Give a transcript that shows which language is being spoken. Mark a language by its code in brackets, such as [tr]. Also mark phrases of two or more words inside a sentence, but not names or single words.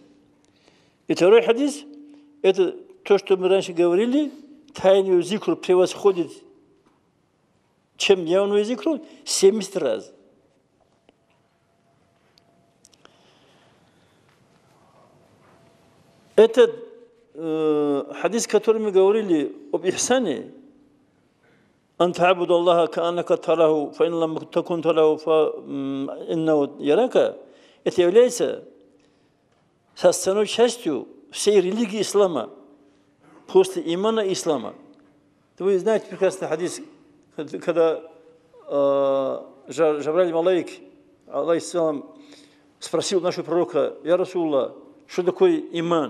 [ru] И второй хадис, это то, что мы раньше говорили, тайный зикр превосходит, чем явный зикр, 70 раз. Этот хадис, который мы говорили об ихсане, [ar] «أن تعبد الله كأنك تراه فإن لم تكن تراه فإنه يراك», [ru] это является составной частью всей религии ислама, после имана ислама. Вы знаете прекрасный хадис, когда Джабраиль Малаик, алейхиссалам, спросил нашего пророка: [ar] «يا رسول الله, [ru] что такое иман?»